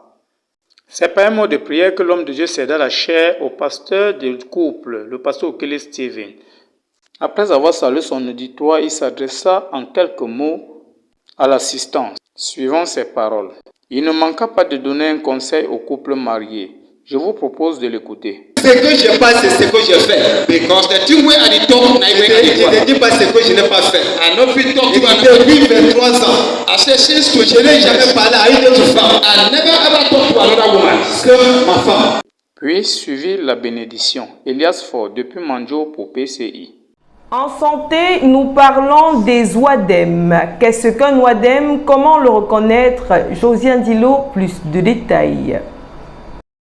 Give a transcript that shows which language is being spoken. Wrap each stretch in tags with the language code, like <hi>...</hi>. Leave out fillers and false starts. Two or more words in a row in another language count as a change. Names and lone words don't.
<fr>C'est par un mot de prière que l'homme de Dieu céda la chair au pasteur du couple, le pasteur Okele Steven. Après avoir salué son auditoire, il s'adressa en quelques mots à l'assistance, suivant ses paroles. Il ne manqua pas de donner un conseil au couple marié. Je vous propose de l'écouter. Ce que je passe, c'est ce que je fais.</fr> <en>Because the thing where I talk,</en> <fr>je ne dis pas ce que je n'ai pas fait.</fr> <en>I know we talk</en> <fr>depuis 23 ans.</fr> <en>I say since</en> <fr>que je n'ai jamais parlé à une autre femme.</fr> <en>I never ever talk to another woman.</en> <fr>Que ma femme. Puis suivit la bénédiction. Elias Faure depuis Mandio pour PCI. En santé, nous parlons des oedèmes. Qu'est-ce qu'un oedème? Comment le reconnaître? Josiane Dilo, plus de détails.</fr>